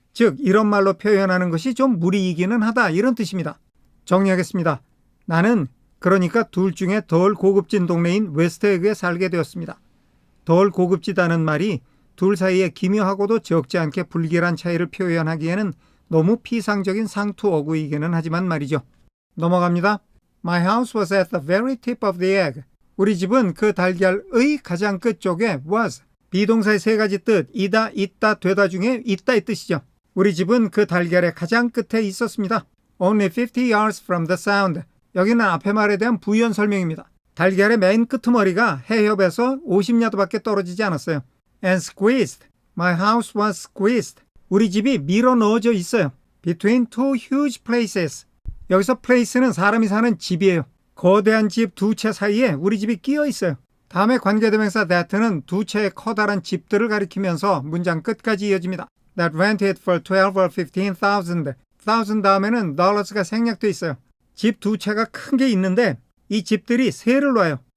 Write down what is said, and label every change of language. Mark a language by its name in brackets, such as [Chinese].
[Korean] 즉 이런 말로 표현하는 것이 좀 무리이기는 하다 이런 뜻입니다. 정리하겠습니다. 나는 그러니까 둘 중에 덜 고급진 동네인 웨스트에그에 살게 되었습니다. 덜 고급지다는 말이 둘 사이에 기묘하고도 적지 않게 불길한 차이를 표현하기에는 너무 피상적인 상투어구이기는 하지만 말이죠. 넘어갑니다. [English] My house was at the very tip of the egg. [Korean] 우리 집은 그 달걀의 가장 끝쪽에 was. 비동사의 세 가지 뜻, 이다, 있다, 되다 중에 있다의 뜻이죠. 우리 집은 그 달걀의 가장 끝에 있었습니다. [English] Only 50 yards from the sound. [Korean] 여기는 앞의 말에 대한 부연 설명입니다. 달걀의 맨 끄트머리가 해협에서 50야드밖에 떨어지지 않았어요. [English] And squeezed. My house was squeezed. [Korean] 우리 집이 밀어 넣어져 있어요. [English] Between two huge places. [Korean] 여기서 place는 사람이 사는 집이에요. 거대한 집 두 채 사이에 우리 집이 끼어 있어요. 다음에 관계대명사 that는 두 채의 커다란 집들을 가리키면서 문장 끝까지 이어집니다. [English] that rented for 12 or 15,000. [Korean] 1,000 다음에는 dollars가 생략돼 있어요. 집 두 채가 큰 게 있는데 이 집들이 세를 놔요.